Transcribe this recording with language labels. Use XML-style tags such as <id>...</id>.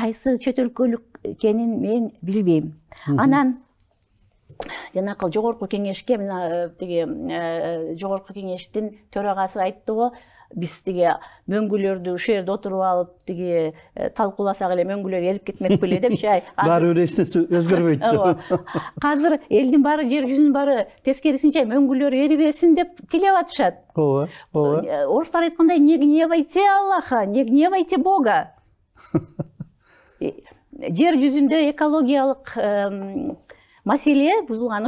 <ky>Кайсы чет өлкөлүк экенин мен билбейм. Анан жанакы жогорку кеңешке, мына тиги жогорку кеңештин төрагасы айтты го, биз тиги мөңгүлөрдү ушул жерде отуруп алып тиги талкууласак эле мөңгүлөр эрип кетмек беле деп. Баары бир эчнеси өзгөрбөйт. Азыр элдин баары, жер жүзүнүн баары тескерисинче мөңгүлөр эрибесин деп тилеп атышат. Орустар айткандай,</ky> <ru>не гневайте Аллаха, не гневайте Бога.</ru> <ky>Жер жүзүндө экологиялык маселе бузулган.</ky>